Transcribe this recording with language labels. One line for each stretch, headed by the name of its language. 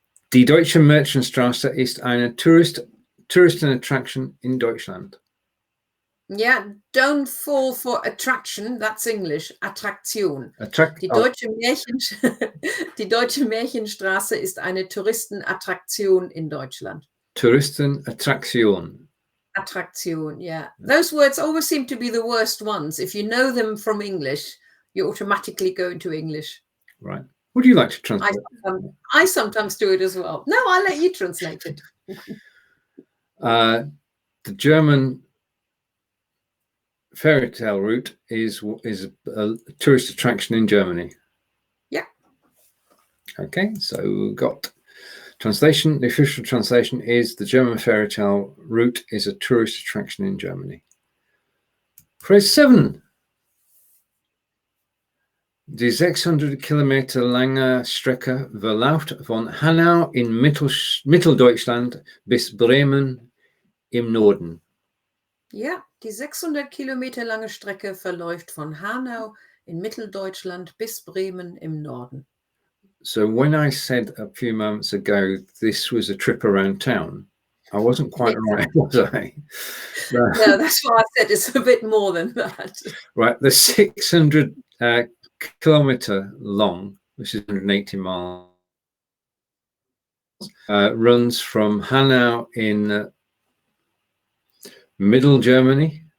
German: Die Deutsche Märchenstraße ist eine Touristenattraktion in Deutschland.
English: Yeah, don't fall for attraction. That's English. Attraktion.
German: Die Deutsche Märchenstraße ist eine Touristenattraktion in Deutschland. Touristenattraktion.
English: Attraktion, yeah. Those words always seem to be the worst ones. If you know them from English, you automatically go into English. Right. Would you like to translate? I sometimes do it as well. No, I'll let you translate it. The German fairy tale route is a tourist attraction in Germany. Yeah. Okay, so we've got translation. The official translation is the German fairy tale route is a tourist attraction in Germany. Phrase 7.
German: Die 600 Kilometer lange Strecke verläuft von Hanau in Mitteldeutschland bis Bremen im Norden. Ja, die 600 Kilometer lange Strecke verläuft von Hanau in Mitteldeutschland bis Bremen im Norden.
English: So when I said a few moments ago this was a trip around town, I wasn't quite right, was I? No, that's why I said it's a bit more than that. Right, the 600 kilometer long, which is 180 miles, runs from Hanau in mid Germany,